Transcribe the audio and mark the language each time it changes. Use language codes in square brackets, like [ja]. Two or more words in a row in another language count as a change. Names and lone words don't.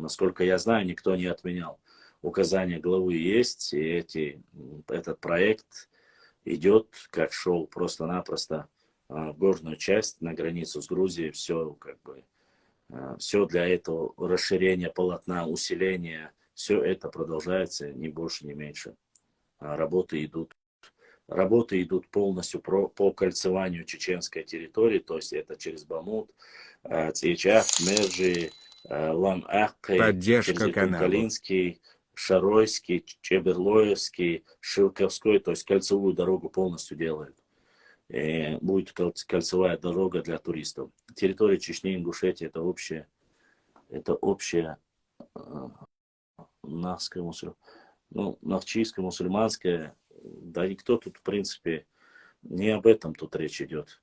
[ru] Насколько я знаю, никто не отменял. Указания главы есть, и этот проект идет, как шел просто-напросто в горную часть на границу с Грузией. Все, как бы, все для этого расширения полотна, усиления, все это продолжается, ни больше, ни меньше. Работы идут полностью по кольцеванию чеченской территории, то есть это через Бамут, Цейчах, Мерджи, Лам-Ахкой, Поддержка канала. Калинский, Шаройский, Чеберлоевский, Шилковской, то есть кольцевую дорогу полностью делают. И будет кольцевая дорога для туристов. Территория Чечни, Ингушетии это общее нахчийское, мусульманское. Да никто тут, в принципе, не об этом тут речь идет.